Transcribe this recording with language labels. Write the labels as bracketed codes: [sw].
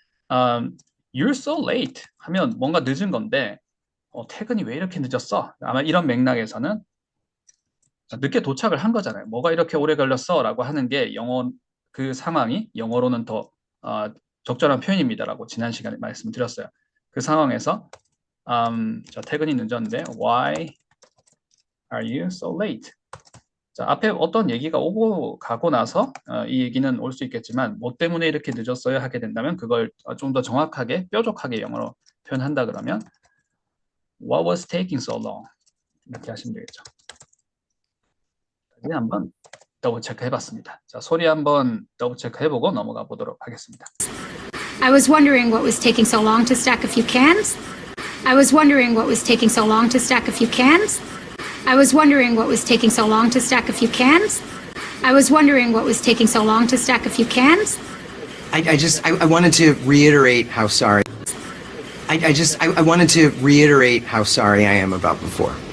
[en] You're so late [ko] 하면 뭔가 늦은 건데 퇴근이 왜 이렇게 늦었어? 아마 이런 맥락에서는 늦게 도착을 한 거잖아요. 뭐가 이렇게 오래 걸렸어? 라고 하는 게 그 상황이 영어로는 더 적절한 표현입니다라고 지난 시간에 말씀드렸어요. 그 상황에서 퇴근이 늦었는데 [en] Why are you so late? [ko] 자, 앞에 어떤 얘기가 오고 가고 나서 이 얘기는 올 수 있겠지만 뭐 때문에 이렇게 늦었어요 하게 된다면 그걸 좀 더 정확하게 뾰족하게 영어로 표현한다 그러면 [en] What was taking so long? [ko] 이렇게 하시면 되겠죠. 다시 한번 더블 체크 해봤습니다. 자, 소리 한번 더블 체크 해보고 넘어가 보도록 하겠습니다. [en] I was wondering what was taking so long to stack a few cans. I was wondering what was taking so long to stack a few cans. I was wondering what was taking so long to stack a few cans. I was wondering what was taking so long to stack a few cans. I wanted to reiterate how sorry. I wanted to reiterate how sorry I am about before.